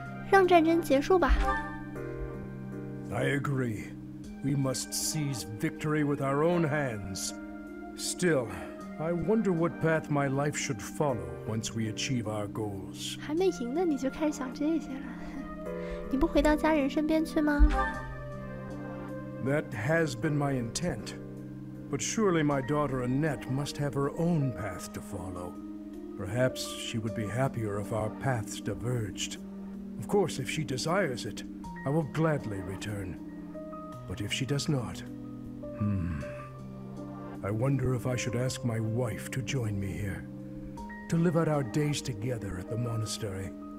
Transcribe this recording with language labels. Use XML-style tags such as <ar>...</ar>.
<zh>让战争结束吧。</zh> <en>I agree. We must seize victory with our own hands. Still, I wonder what path my life should follow once we achieve our goals.</en> <zh>还没赢呢，你就开始想这些了？你不回到家人身边去吗？</zh> <en>That has been my intent. But surely my daughter Annette must have her own path to follow. Perhaps she would be happier if our paths diverged. Of course, if she desires it, I will gladly return. But if she does not, I wonder if I should ask my wife to join me here, to live out our days together at the monastery.</en>